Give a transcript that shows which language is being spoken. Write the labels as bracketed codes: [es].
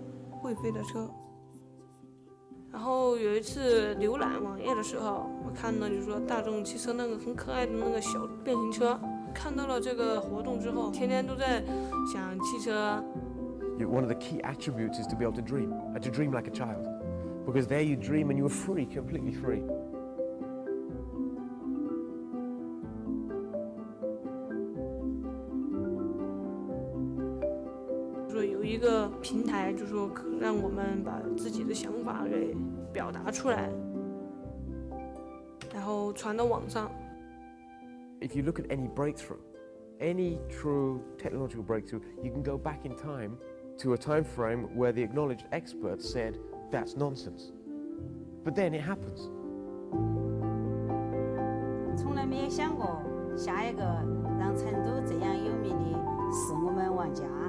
[zh] 会飞的车。然后有一次浏览网页的时候，我看到就是说大众汽车那个很可爱的那个小变形车，看到了这个活动之后，天天都在想汽车。 [en] One of the key attributes is to be able to dream, and to dream like a child, because there you dream and you are free, completely free. [zh] 说有一个平台，就是说让我们把自己的想法给表达出来，然后传到网上。 [en] If you look at any breakthrough, any true technological breakthrough, you can go back in time to a time frame where the acknowledged experts said that's nonsense. But then it happens. [zh] 从来没有想过下一个让成都这样有名的是我们玩家。